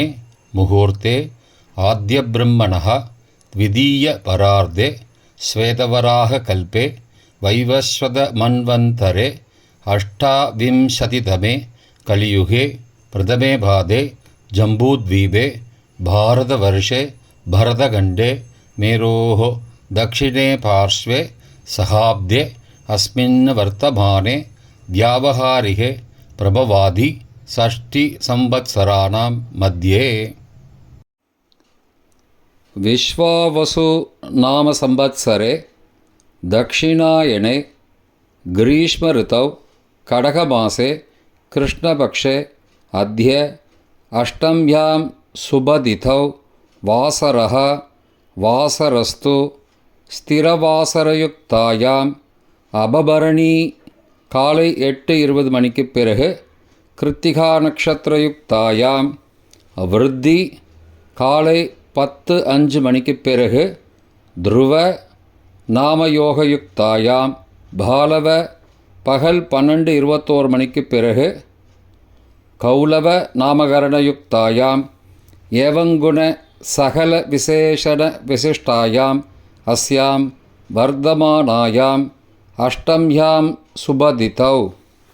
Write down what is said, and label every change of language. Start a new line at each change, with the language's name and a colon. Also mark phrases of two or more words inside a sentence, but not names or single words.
Sanskrit: मुहूर्ते आद्य ब्रह्मणः द्वितीय परार्धे श्वेतवराह कल्पे वैवस्वत मन्वन्तरे अष्टाविंशतितमे कलियुगे प्रथमे पादे जम्बूद्वीपे भारतवर्षे भरतखण्डे मेरोः दक्षिणे पार्श्वे सहाब्दे अस्मिन् वर्तमाने व्यावहारिके प्रभवादि षष्टिसंवत्सराणां मध्ये. विश्वावसु नाम संवत्सरे दक्षिणायने ग्रीष्म ऋतौ कडकमासे कृष्णपक्षे अद्य अष्टम्यां शुभतिथौ वासरः वासरस्तु स्थिरवासरयुक्तायां अपभरणी
Tamil: காலை 8:20 மணிக்கு
Sanskrit: பிறகு कृत्तिका नक्षत्रयुक्तायां वृद्धि
Tamil: காலை 10:05 மணிக்கு பிறகு
Sanskrit: ध्रुव नामयोगयुक्तायां बालव
Tamil: பகல் 12:21 மணிக்கு பிறகு
Sanskrit: कौलव नामकरणयुक्तायां एवङ्गुण सकल विशेषण विशिष्टायां अस्यां वर्धमानायाम् अष्टम्यां सुबदितौ